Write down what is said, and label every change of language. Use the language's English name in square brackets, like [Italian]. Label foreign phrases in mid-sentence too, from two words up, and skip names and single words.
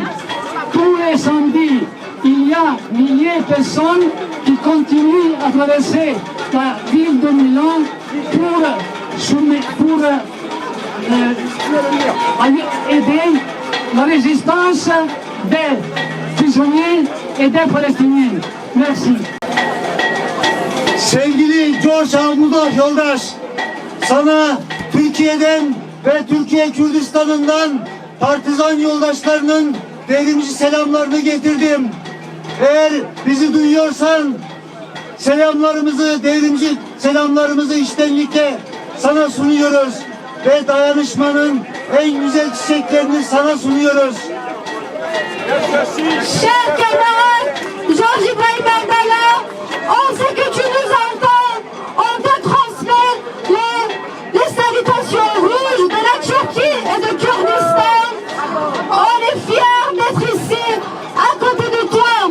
[French] Tous les samedis, il y a milliers de personnes qui continuent à traverser la ville de Milan pour aider la résistance des prisonniers et des Palestiniens. Merci. [Turkish] Sevgili George Abdullah yoldaş, sana Türkiye'den ve Türkiye Kürdistan'ından partizan yoldaşlarının devrimci selamlarını getirdim. Eğer bizi duyuyorsan selamlarımızı, devrimci selamlarımızı içtenlikle sana sunuyoruz ve dayanışmanın en güzel çiçeklerini sana sunuyoruz. [French] Cher camarade Georges Ibrahim Abdallah, on sait que tu nous entends, on te transmet les salutations rouges de la Turquie et de Kurdistan. On est fiers d'être ici, à côté de toi.